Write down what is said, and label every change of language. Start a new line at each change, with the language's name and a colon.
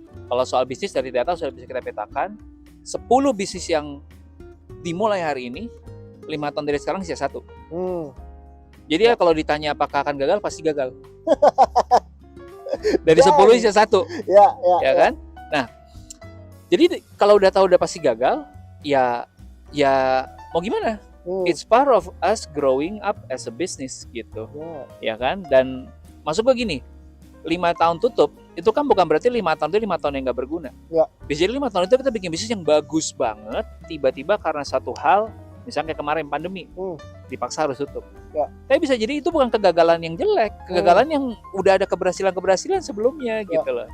Indonesian: Kalau soal bisnis dari data sudah bisa kita petakan. 10 bisnis yang dimulai hari ini 5 tahun dari sekarang sisa 1. Jadi ya kalau ditanya apakah akan gagal, pasti gagal. Dari 10 sisa 1. Ya kan? Nah, jadi kalau udah tahu udah pasti gagal, ya mau gimana?
English: It's part of us growing up as a business gitu.
Indonesian: Ya kan? Dan masuk gue gini, 5 tahun tutup, itu kan bukan berarti 5 tahun itu 5 tahun yang gak berguna. Bisa jadi 5 tahun itu kita bikin bisnis yang bagus banget, tiba-tiba karena satu hal, misalnya kayak kemarin pandemi, dipaksa harus tutup. Tapi bisa jadi itu bukan kegagalan yang jelek, kegagalan yang udah ada keberhasilan sebelumnya gitu loh.